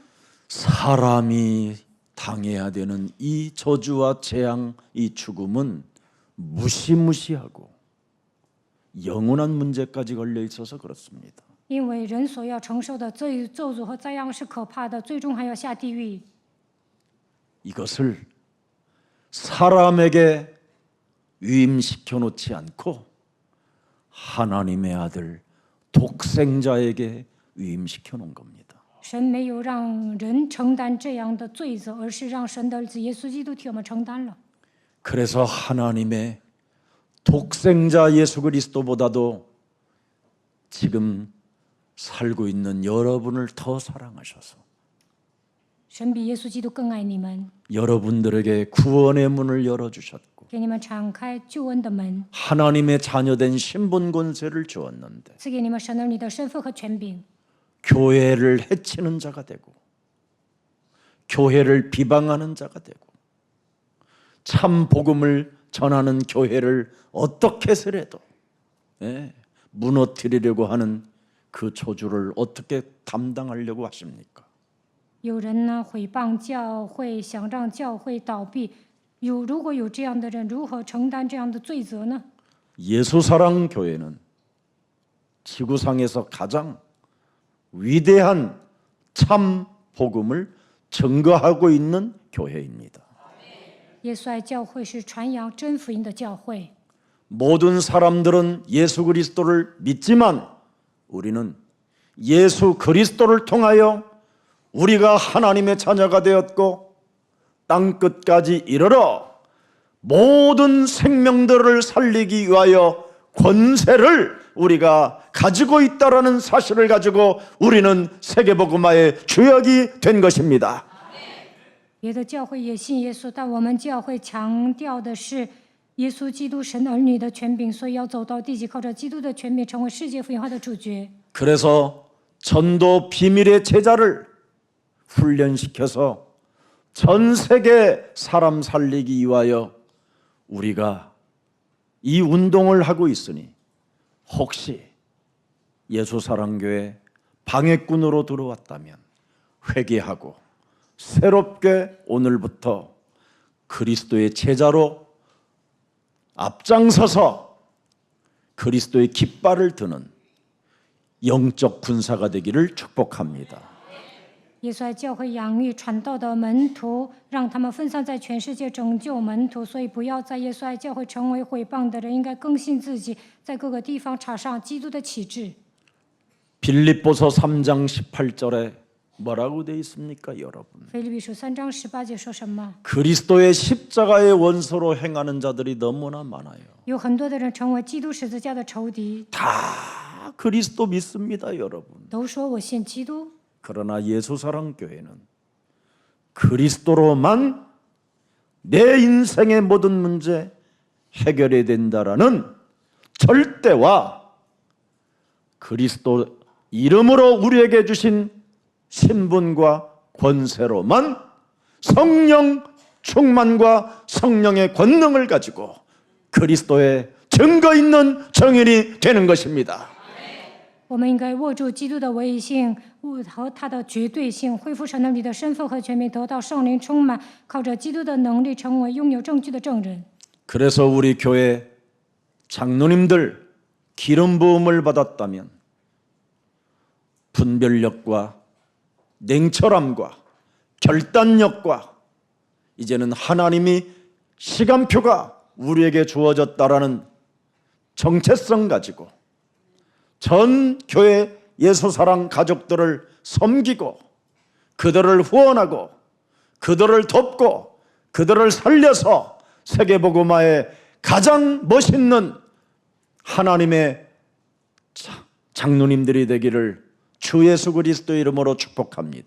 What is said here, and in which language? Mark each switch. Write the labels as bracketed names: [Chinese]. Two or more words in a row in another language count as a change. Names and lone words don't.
[Korean] 사람이 당해야 되는 이 저주와 재앙, 이 죽음은 무시무시하고 영원한 문제까지 걸려 있어서 그렇습니다. [Chinese] 因为人所要承受的咒诅和灾殃是可怕的，最终还要下地狱。 [Korean] 이것을 사람에게 위임시켜 놓지 않고 하나님의 아들 독생자에게 위임시켜 놓은 겁니다. [Chinese] 神没有让人承担这样的罪责，而是让神的儿子耶稣基督替我们承担了。 [Korean] 그래서 하나님의 독생자 예수 그리스도보다도 지금 살고 있는 여러분을 더 사랑하셔서 [Chinese] 神比耶稣基督更爱你们， [Korean] 여러분들에게 구원의 문을 열어주셨고 [Chinese] 给你们敞开救恩的门， [Korean] 하나님의 자녀된 신분 권세를 주었는데 [Chinese] 赐给你们神儿女的身份和权柄， [Korean] 교회를 해치는 자가 되고 교회를 비방하는 자가 되고 참 복음을 전하는 교회를 어떻게 해서라도 무너뜨리려고 하는 그 저주를 어떻게 담당하려고 하십니까? [Chinese] 有人呢毁谤教会，想让教会倒闭。如果有这样的人，如何承担这样的罪责呢？ [Korean] 예수사랑 교회는 지구상에서 가장 위대한 참 복음을 증거하고 있는 교회입니다. [Chinese] 耶稣爱教会是传扬真福音的教会。 [Korean] 모든 사람들은 예수 그리스도를 믿지만 우리는 예수 그리스도를 통하여 우리가 하나님의 자녀가 되었고 땅 끝까지 이르러 모든 생명들을 살리기 위하여 권세를 우리가 가지고 있다라는 사실을 가지고 우리는 세계복음화의 주역이 된 것입니다. [Chinese] 别的教会也信耶稣，但我们教会强调的是耶稣基督神儿女的权柄，所以要走到地极，靠着基督的权柄成为世界福音化的主角。 [Korean] 그래서 전도 비밀의 제자를 훈련시켜서 전 세계 사람 살리기 위하여 우리가 이 운동을 하고 있으니 혹시 예수사랑교회 방해꾼으로 들어왔다면 회개하고 새롭게 오늘부터 그리스도의 제자로 앞장서서 그리스도의 깃발을 드는 영적 군사가 되기를 축복합니다. [Chinese] 耶稣爱教会养育传道的门徒，让他们分散在全世界拯救门徒。所以不要在耶稣爱教会成为毁谤的人，应该更新自己，在各个地方插上基督的旗帜。 [Korean] 빌립보서 3장 18절에 뭐라고 되어 있습니까, 여러분? [Chinese] 腓立比书3章18节说什么？ [Korean] 그리스도의 십자가의 원수로 행하는 자들이 너무나 많아요. [Chinese] 有很多的人成为基督十字架的仇敌， [Korean] 다 그리스도 믿습니다, 여러분. [Chinese] 都说我信基督。 [Korean] 그러나 예수사랑교회는 그리스도로만 내 인생의 모든 문제 해결해야 된다라는 절대와 그리스도 이름으로 우리에게 주신 신분과 권세로만 성령 충만과 성령의 권능을 가지고 그리스도의 증거 있는 정인이 되는 것입니다. [Chinese] 我们应该握住基督的唯一性和他的绝对性，恢复神儿女的身份和权柄，得到圣灵充满，靠着基督的能力成为拥有证据的证人。 [Korean] 그래서 우리 교회 장로님들 기름 부음을 받았다면 분별력과 냉철함과 결단력과 이제는 하나님이 시간표가 우리에게 주어졌다라는 정체성 가지고 전 교회 예수사랑 가족들을 섬기고 그들을 후원하고 그들을 돕고 그들을 살려서 세계복음화의 가장 멋있는 하나님의 장로님들이 되기를 주 예수 그리스도 이름으로 축복합니다.